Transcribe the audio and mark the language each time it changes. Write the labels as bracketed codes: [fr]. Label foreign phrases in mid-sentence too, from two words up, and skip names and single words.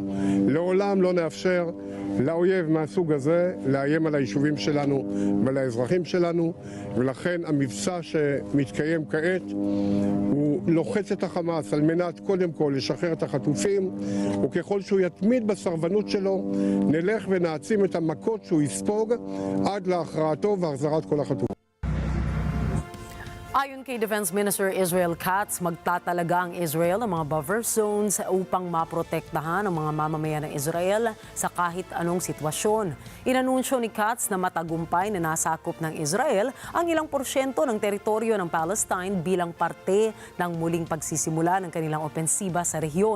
[he] לעולם לא נאפשר לאויב מהסוג הזה לאיים על היישובים שלנו ועל האזרחים שלנו, ולכן המבצע שמתקיים כעת הוא לוחץ את החמאס על מנת קודם כל לשחרר את החטופים, וככל שהוא יתמיד בסרבנות שלו נלך ונעצים את המכות שהוא יספוג עד להכרעתו והחזרת כל החטופים. [tl] Ayon kay [en] Defense Minister [tl] Israel Katz, magtatalaga ang Israel ng mga [en] buffer zones [tl] upang maprotektahan ang mga mamamayan ng Israel sa kahit anong sitwasyon. Inanunsyo ni Katz na matagumpay na nasakop ng Israel ang ilang porsyento ng teritoryo ng Palestine bilang parte ng muling pagsisimula ng kanilang opensiba sa rehiyon.